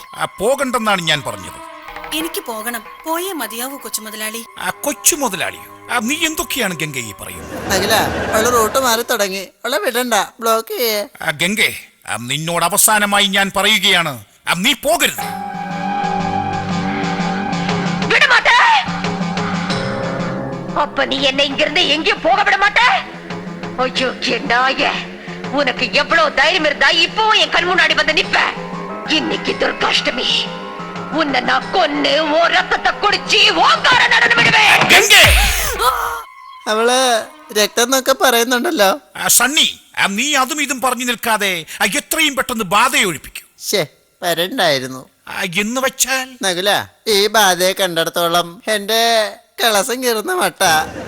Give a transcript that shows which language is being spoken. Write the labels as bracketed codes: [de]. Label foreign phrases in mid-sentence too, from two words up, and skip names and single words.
[ml] പോകണ്ടെന്നാണ് ഞാൻ പറഞ്ഞത്. എനിക്ക് പോകണം. പോയേ മതിയാവൂ കൊച്ചു മുതലാളി. കൊച്ചു മുതലാളിയോ? നീ എന്തൊക്കെയാണ് ഗംഗ ഈ പറയുന്നത്? നഗല, അവള് റൂട്ട് മാറി തുടങ്ങി. അവളെ വിടണ്ട, ബ്ലോക്ക് ചെയ്യേ. ഗംഗേ, നിന്നോട് അവസാനമായി ഞാൻ പറയുകയാണ്, നീ പോകരുത്. [ta] அப்ப நீ என்ன இங்கிருந்து எங்கேயும் போக விட மாட்ட? ஐயோ, நாயே, உனக்கு எவ்வளவு தைரியம் இருந்தா இப்பவும் என் கண் முன்னாடி வந்து நிப்ப? இன்னைக்கு துர்காஷ்டமி, உன்னை நான் கொன்னு ஓ ரத்தத்தை குடிச்சு ஓங்கார நடனம் விடுவேன். [ml] അവള് രക്തം എന്നൊക്കെ പറയുന്നുണ്ടല്ലോ. സണ്ണി, നീ അതും ഇതും പറഞ്ഞു നിൽക്കാതെ എത്രയും പെട്ടെന്ന് ബാധയെ ഒഴിപ്പിക്കൂ. വരണ്ടായിരുന്നു. എന്ന് വെച്ചാൽ നകുല, ഈ ബാധയെ കണ്ടിടത്തോളം എന്റെ കളസം കീറുന്ന മട്ട.